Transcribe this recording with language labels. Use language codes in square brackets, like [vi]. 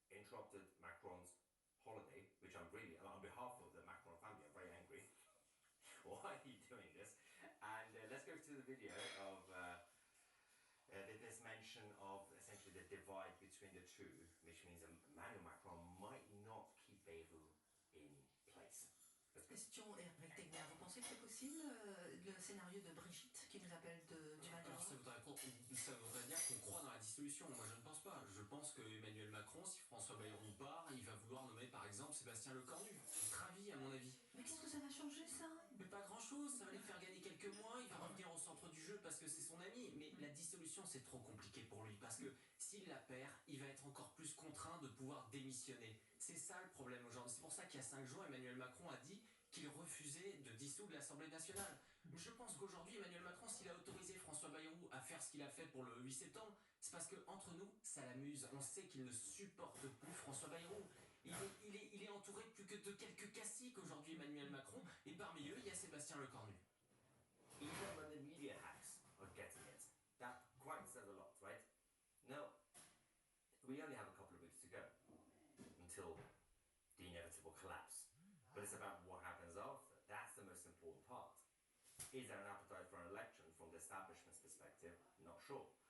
[en] interrupted Macron's holiday, which I'm really, on behalf of the Macron family, I'm very angry. Why are you doing this? And let's go to the video of this mention of essentially the divide between the two, which means Emmanuel Macron might not keep Beirut in place. [fr] Question Eric Tegner, vous pensez que c'est possible le scénario de Brigitte qui nous appelle du Val Alors ça voudrait dire qu'on croit dans la dissolution. Moi je ne pense pas. Je pense que Emmanuel Macron, si François Bayrou part, il va vouloir nommer par exemple Sébastien Lecornu. Ravi à mon avis. Mais qu'est-ce que ça va changer ça? Mais pas grand chose, ça va lui faire gagner quelques mois, il va revenir au centre du jeu parce que c'est son ami. Mais la dissolution c'est trop compliqué pour lui parce que s'il la perd, il va être encore plus contraint de pouvoir démissionner. C'est ça le problème aujourd'hui. C'est pour ça qu'il y a 5 jours, Emmanuel Macron a dit qu'il refusait de dissoudre l'Assemblée nationale. Je pense qu'aujourd'hui, Emmanuel Macron, s'il a autorisé François Bayrou à faire ce qu'il a fait pour le 8 septembre, c'est parce qu'entre nous, ça l'amuse. On sait qu'il ne supporte plus François Bayrou. Il est entouré plus que de quelques caciques aujourd'hui, Emmanuel Macron, et parmi eux, il y a Sébastien Lecornu. [en] Even when the media hacks are getting it, that quite says a lot, right? Now, we only have a couple of weeks to go until the inevitable collapse. But it's about what happens after. That's the most important part. Is there an appetite for an election from the establishment's perspective? Not sure.